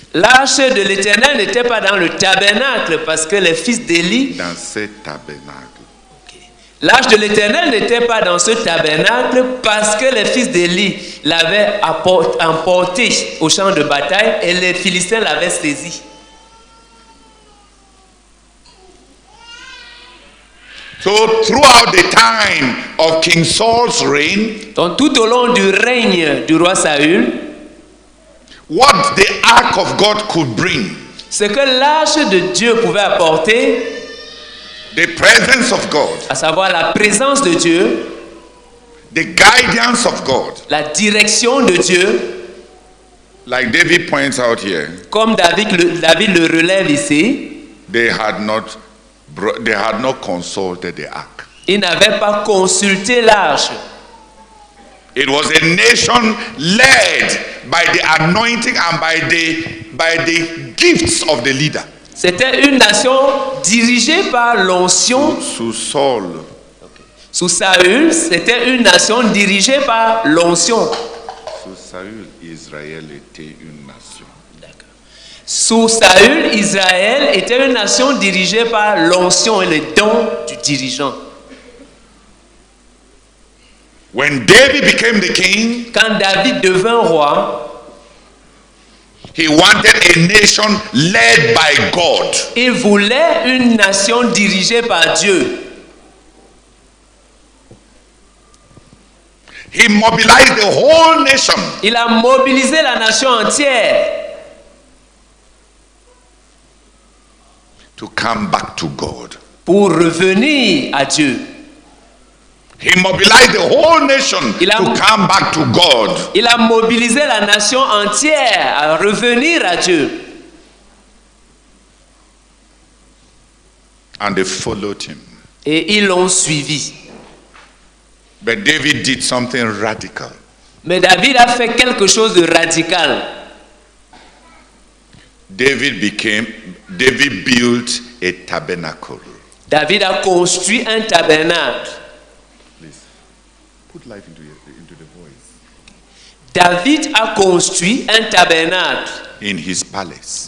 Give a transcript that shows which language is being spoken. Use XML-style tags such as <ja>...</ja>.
<fr>L'arche de l'Éternel n'était pas dans le tabernacle parce que les fils d'Élie. Dans ce tabernacle. L'arche de l'Éternel n'était pas dans ce tabernacle parce que les fils d'Élie l'avaient emporté au champ de bataille et les Philistins l'avaient saisi.</fr> <en>So throughout the time of King Saul's reign,</en> <fr>donc tout au long du règne du roi Saül,</fr> <en>what the ark of God could bring,</en> <fr>ce que l'arche de Dieu pouvait apporter,</fr> <en>the presence of God,</en> <fr>à savoir la présence de Dieu,</fr> <en>the guidance of God,</en> <fr>la direction de Dieu,</fr> <en>like David points out here,</en> <fr>comme David le relève ici,</fr> <en>they had not consulted the ark.</en> <fr>ils n'avaient pas consulté l'arche.</fr> <en>It was a nation led by the anointing and by the gifts of the leader.</en> <fr>C'était une nation dirigée par l'onction. Sous Saul. Sous Saül, c'était une nation dirigée par l'onction. Sous Saül, Israël était une nation. Sous Saül, Israël était une nation dirigée par l'onction et le don du dirigeant.</fr> <en>When David became the king,</en> <fr>Quand David devint roi,</fr> <en>he wanted a nation led by God.</en> <fr>il voulait une nation dirigée par Dieu.</fr> <en>He mobilized the whole nation</en> <fr>Il a mobilisé la nation entière</fr> <en>to come back to God.</en> <fr>pour revenir à Dieu.</fr> <en>He mobilized the whole nation to come back to God.</en> <fr>Il a mobilisé la nation entière à revenir à Dieu.</fr> <en>And they followed him.</en> <fr>Et ils l'ont suivi.</fr> <en>But David did something radical.</en> <fr>Mais David a fait quelque chose de radical.</fr> <en>David built a tabernacle.</en> <fr>David a construit un tabernacle.</fr> <en>Please, put life into the voice.</en> <fr>David a construit un tabernacle</fr> <en>In his palace.</en>